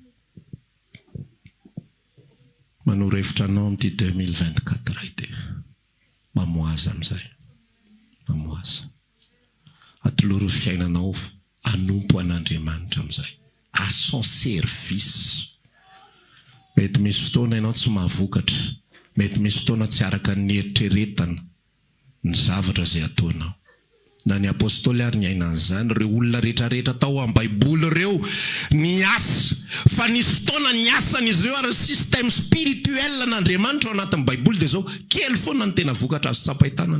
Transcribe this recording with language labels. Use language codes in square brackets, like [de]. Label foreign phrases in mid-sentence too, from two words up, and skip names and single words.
[mg] manoro hevitra anao amin'ity 2024 ity mamoaza amin'izay mamoaza atoloro fiainanao anompo an'Andriamanitra amin'izay [fr] à son service. [mg] Mety misy fotoana ianao tsy mahavokatra, mety misy fotoana tsy araka ny eritreretana ny zavatra izay ataonao. Na ny apôstôly ary niaina an'izany, ireo olona rehetrarehetra tao amin'ny Baiboly ireo niasa, fa nisy fotoana niasan'izy ireo ary [fr] système spirituel [mg] n'Andriamanitra ao anatin'ny Baiboly dia zao kely foana ny tena vokatra azo tsapahitanana.